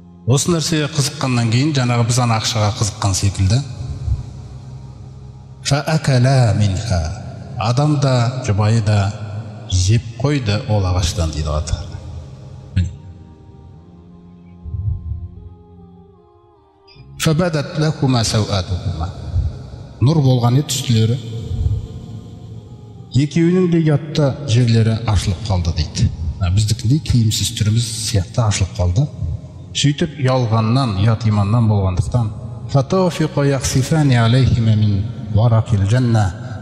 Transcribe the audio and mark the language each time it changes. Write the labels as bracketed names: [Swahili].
[Kazakh] Осы нәрсеге қызыққаннан кейін жаңағы біз ана ақшаға қызыққан секілді. [Arabic] Фаакала минха. [Kazakh] Адам да, жұбайы да жеп қойды ол ағаштан дейді аты. [Arabic] Фабадат лахума сауатухума. [Kazakh] Нұр болған еді үстілері. Екеуінің де ұятты жерлері ашылып қалды дейді. Біздікіндей киімсіз түріміз сияқты ашылып қалды. Сөйтіп ұялғаннан, ұят иманнан болғандықтан [Arabic] фатауфиқа яқсифани алейхима мин варақил жанна.